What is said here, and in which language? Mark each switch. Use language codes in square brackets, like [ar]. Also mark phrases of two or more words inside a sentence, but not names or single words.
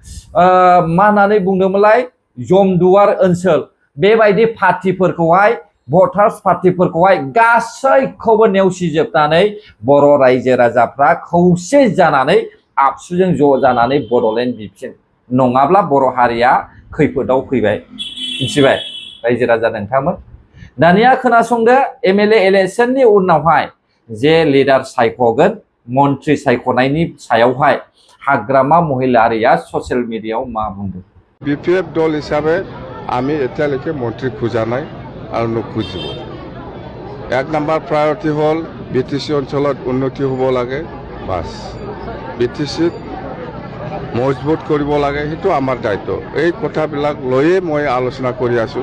[brx] मा होननानै बुंदोंमोनलाय, जमदुवार ओनसोल, बेबायदि पार्टिफोरखौहाय, भटार्स पार्टिफोरखौहाय गासैखौबो नेवसिजोबनानै बर' रायजो राजाफ्रा खौसे जानानै आबसुजों ज' जानानै बड'लेण्ड बिफिन, नङाब्ला बर' हारिया खैफोदाव फैबाय। मिथिबाय रायजो राजा नोंथांमोन? दानिया खोनासंदो, MLA इलेक्शननि उनावहाय जे लिडार सायख'गोन, मन्त्रि सायख'नायनि सायावहाय हाग्रामा महिलारिया ससियेल मिडियायाव मा बुंदों। [as] BPF [brx] दल हिसाबै [as] আমি এতিয়ালৈকে মন্ত্ৰী খোজা নাই আৰু নোখোজিব। এক নম্বৰ প্ৰায়ৰিটি হ'ল BTC অঞ্চলত উন্নতি হ'ব লাগে, বাছ। BTCত মজবুত কৰিব লাগে, সেইটো আমাৰ দায়িত্ব। এই কথাবিলাক লৈয়ে মই আলোচনা কৰি আছোঁ।